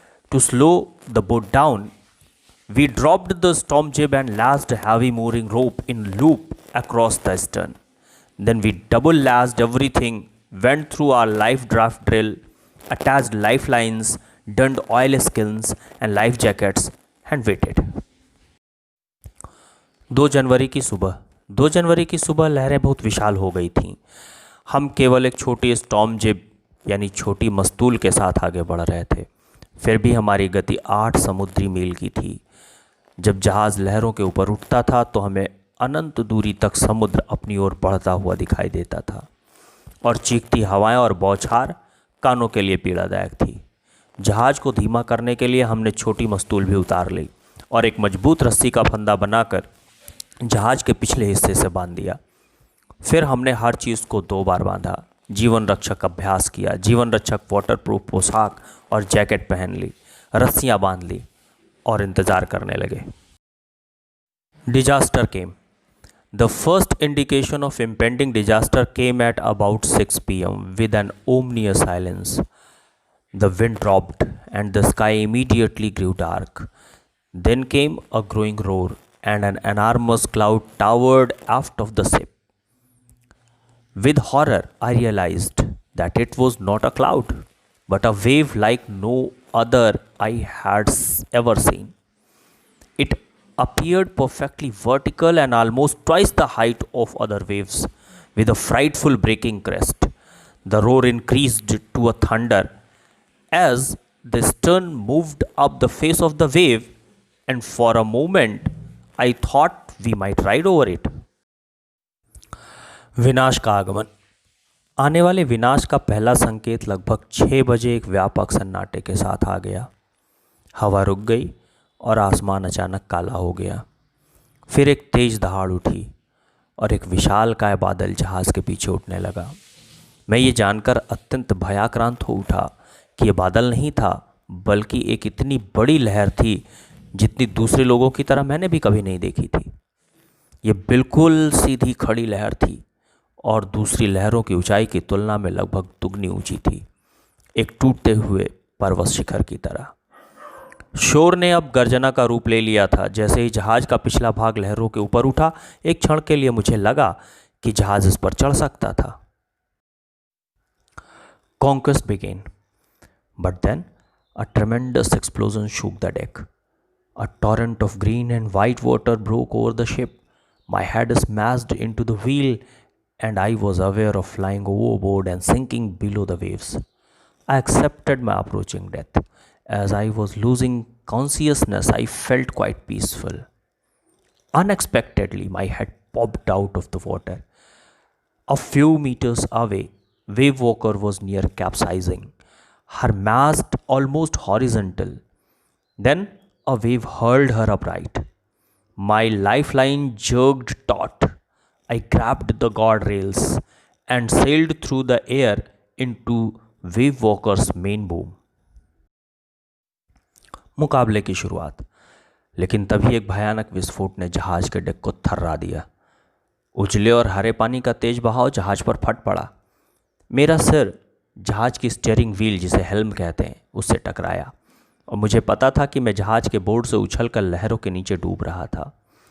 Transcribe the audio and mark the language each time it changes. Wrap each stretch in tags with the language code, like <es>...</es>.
<en>To slow the boat down, we dropped the storm jib and lashed a heavy mooring rope in loop across the stern. Then we double lashed everything, went through our life draft drill, attached lifelines, donned oil skins and life jackets, and waited.</en> <hi>2 जनवरी की सुबह लहरें बहुत विशाल हो गई थीं। हम केवल एक छोटी स्टॉर्म जिब यानी छोटी मस्तूल के साथ आगे बढ़ रहे थे। फिर भी हमारी गति 8 समुद्री मील की थी। जब जहाज़ लहरों के ऊपर उठता था तो हमें अनंत दूरी तक समुद्र अपनी ओर बढ़ता हुआ दिखाई देता था, और चीखती हवाएं और बौछार कानों के लिए पीड़ादायक थी। जहाज़ को धीमा करने के लिए हमने छोटी मस्तूल भी उतार ली और एक मजबूत रस्सी का फंदा बनाकर जहाज़ के पिछले हिस्से से बांध दिया। फिर हमने हर चीज़ को 2 बार बांधा, जीवन रक्षक अभ्यास किया, जीवन रक्षक वाटरप्रूफ पोशाक और जैकेट पहन ली, रस्सियाँ बांध ली और इंतज़ार करने लगे।</hi> <en>Disaster came. The first indication of impending disaster came at about 6 p.m. with an ominous silence. The wind dropped and the sky immediately grew dark. Then came a growing roar and an enormous cloud towered aft of the ship. With horror, I realized that it was not a cloud, but a wave like no other I had ever seen. It appeared perfectly vertical and almost twice the height of other waves, with a frightful breaking crest. The roar increased to a thunder as the stern moved up the face of the wave, and for a moment I thought we might ride over it.</en> <hi>विनाश का आगमन। आने वाले विनाश का पहला संकेत लगभग 6 बजे एक व्यापक सन्नाटे के साथ आ गया। हवा रुक गई और आसमान अचानक काला हो गया। फिर एक तेज दहाड़ उठी और एक विशालकाय बादल जहाज़ के पीछे उठने लगा। मैं ये जानकर अत्यंत भयाक्रांत हो उठा कि ये बादल नहीं था, बल्कि एक इतनी बड़ी लहर थी जितनी दूसरे लोगों की तरह मैंने भी कभी नहीं देखी थी। ये बिल्कुल सीधी खड़ी लहर थी और दूसरी लहरों की ऊंचाई की तुलना में लगभग दुगनी ऊंची थी, एक टूटते हुए पर्वत शिखर की तरह। शोर ने अब गर्जना का रूप ले लिया था। जैसे ही जहाज़ का पिछला भाग लहरों के ऊपर उठा, एक क्षण के लिए मुझे लगा कि जहाज़ इस पर चढ़ सकता था।</hi> <en>Conquest began, but then a tremendous explosion shook the deck. A torrent of green and white water broke over the ship. My head smashed into the wheel, and I was aware of flying overboard and sinking below the waves. I accepted my approaching death. As I was losing consciousness, I felt quite peaceful. Unexpectedly, my head popped out of the water. A few meters away, Wave Walker was near capsizing, her mast almost horizontal. Then a wave hurled her upright. My lifeline jerked taut. I grabbed the guardrails and sailed through the air into Wave Walker's main boom.</en> <hi>मुकाबले की शुरुआत। लेकिन तभी एक भयानक विस्फोट ने जहाज के डेक को थर्रा दिया। उजले और हरे पानी का तेज बहाव जहाज पर फट पड़ा। मेरा सिर जहाज की स्टीयरिंग व्हील, जिसे हेल्म कहते हैं, उससे टकराया और मुझे पता था कि मैं जहाज के बोर्ड से उछलकर लहरों के नीचे डूब रहा था।</hi>